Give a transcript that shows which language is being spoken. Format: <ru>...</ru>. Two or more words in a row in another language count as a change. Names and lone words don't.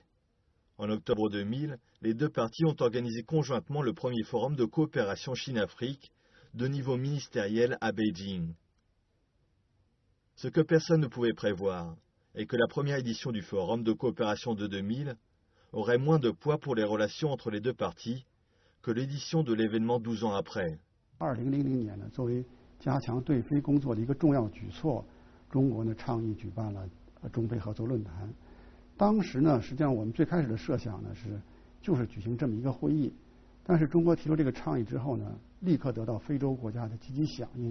<fr>En octobre 2000, les deux parties ont organisé conjointement le premier forum de coopération Chine-Afrique de niveau ministériel à Beijing. Ce que personne ne pouvait prévoir est que la première édition du forum de coopération de 2000 aurait moins de poids pour les relations entre les deux parties que l'édition de l'événement 12 ans après.</fr> <zh>中国呢倡议举办了中非合作论坛。当时呢，实际上我们最开始的设想呢就是举行这么一个会议，但是中国提出这个倡议之后呢，立刻得到非洲国家的积极响应。</zh>